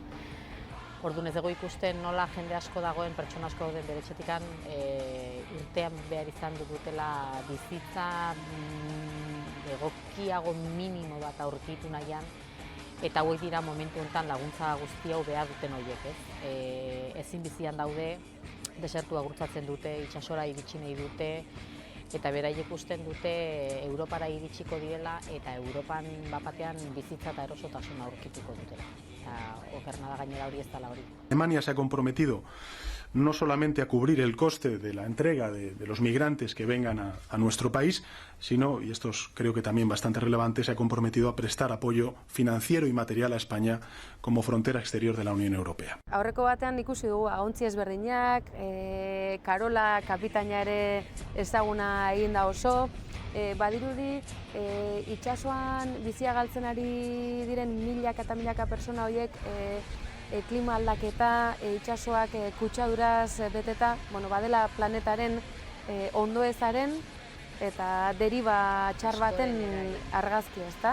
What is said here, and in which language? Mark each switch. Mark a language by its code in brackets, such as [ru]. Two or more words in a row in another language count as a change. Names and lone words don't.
[eu] Orduan ez dugu ikusten nola jende asko dagoen, pertsona asko dagoen bere etxetikan urtean behar izan dutela bizitza egokiago minimo bat aurkitu nahian, eta hauek dira momentu honetan laguntza guzti hau behar duten horiek, ez? Ezin bizian daude, desertua gurtzatzen dute, itsasora iritsi nahi dute, eta beraiek ikusten dute Europara iritsiko direla, eta Europan bapatean bizitza eta erosotasuna aurkituko dutela. Okerna da gainera hori ez dela hori. [es] Alemania se ha comprometido no solamente a cubrir el coste de la entrega de los migrantes que vengan a nuestro país, sino, y esto es creo que también bastante relevante, se ha comprometido a prestar apoyo financiero y material a España como frontera exterior de la Unión Europea. [eu] Aurreko batean ikusi dugu agontzi ezberdinak, Karola kapitaina ere ezaguna egin da oso, badirudi itsasoan bizia galtzen ari diren milaka eta milaka persona horiek klima aldaketa, itsasoak kutsaduraz beteta, badela planetaren ondoezaren eta deriba txar baten argazki, ezta?